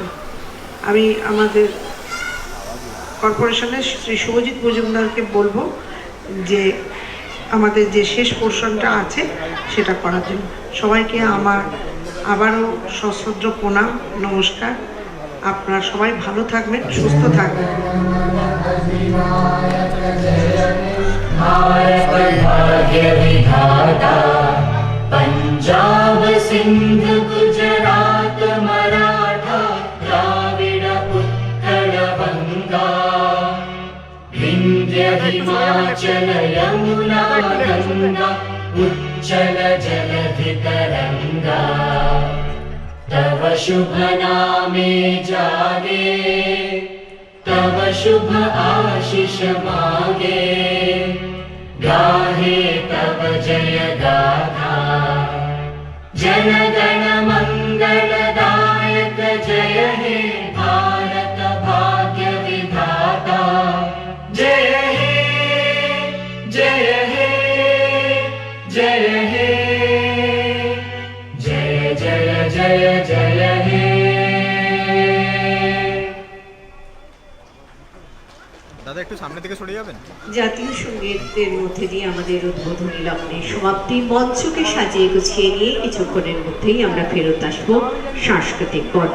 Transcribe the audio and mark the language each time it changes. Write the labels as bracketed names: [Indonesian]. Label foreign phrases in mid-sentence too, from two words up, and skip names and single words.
[Bangla] আমি আমাদের কর্পোরেশনের শ্রী শুভজিৎ মজুমদারকে বলবো যে আমাদের যে শেষ পোর্শনটা আছে সেটা করার জন্য। সবাইকে আমার আবারও সশ্রদ্ধ প্রণাম, নমস্কার। আপনারা সবাই ভালো থাকবেন, সুস্থ থাকবেন। पंजाब सिंध गुजरात मराठा द्राविड উৎকল বঙ্গ বিন্ধ্য হিমাচল যমুনা গঙ্গা উচ্চল জলধি তরঙ্গ তব শুভ নামে জাগে তব শুভ আশিস মাগে গাহে তব জয় গাথা জন গণ মঙ্গলদায়ক জয় হে ভারত ভাগ্য বিধাতা জয় হে জয় হে জয় হে জয় জয় জয় জয় হে। দাদা একটু সামনে থেকে সরে যাবেন। জাতীয় সঙ্গীতের মধ্যে দিয়ে আমাদের উদ্বোধনী লগ্নের সমাপ্তি। মঞ্চকে সাজিয়ে গুছিয়ে নিয়ে কিছুক্ষণের মধ্যেই আমরা ফেরত আসবো সাংস্কৃতিক পর্বে।